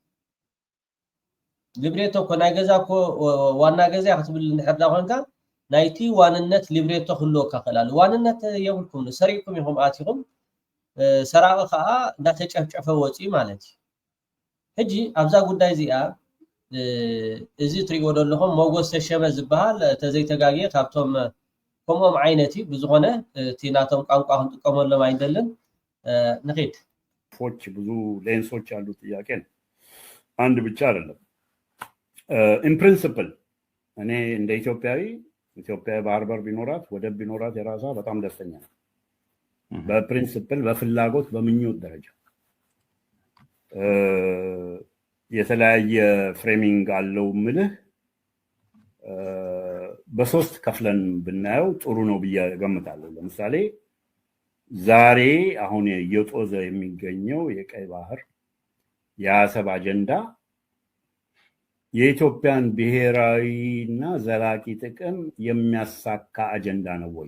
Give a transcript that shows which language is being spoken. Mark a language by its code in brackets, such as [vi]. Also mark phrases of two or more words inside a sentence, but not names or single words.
[ti] ሊብሬቶ ኮ ናይ ገዛ ኮ ዋና ገዛ ክትብል ንሕርዳ ኮንካ ናይቲ ዋንነት ሊብሬቶ ክህልወካ ክእላሉ ዋንነት የብልኩም ሰሪዕኩም ኢኹም ኣቲኹም ሰራቂ ከዓ እንዳተጨፍጨፈ ወፂኡ ማለት እዩ ሕጂ ኣብዛ ጉዳይ እዚኣ እዚ ትሪእዎ ዘለኹም ሞጎስ ተሸመ ዝበሃል ተዘይተጋግየ ካብቶም ከምኦም ዓይነት ብዝኾነ እቲ ናቶም ቋንቋ ክንጥቀመሎም ኣይደልን ንኺድ [am] ፎች ብዙ ሌንሶች ያሉት ጥያቄ ነው አንድ ብቻ አይደለም [en] in principle [am] እኔ እንደ ኢትዮጵያ ባህር በር ቢኖራት ወደብ ቢኖራት የራሷ በጣም ደስተኛ ነኝ በፕሪንሲፕል በፍላጎት በምኞት ደረጃ የተለያየ ፍሬሚንግ አለው ምልህ በሶስት ከፍለን ብናየው ጥሩ ነው ብዬ ገምታለሁ። ለምሳሌ ዛሬ አሁን እየጦዘ የሚገኘው የቀይ ባህር የአሰብ አጀንዳ የኢትዮጵያን ብሔራዊና ዘላቂ ጥቅም የሚያሳካ አጀንዳ ነው ወይ?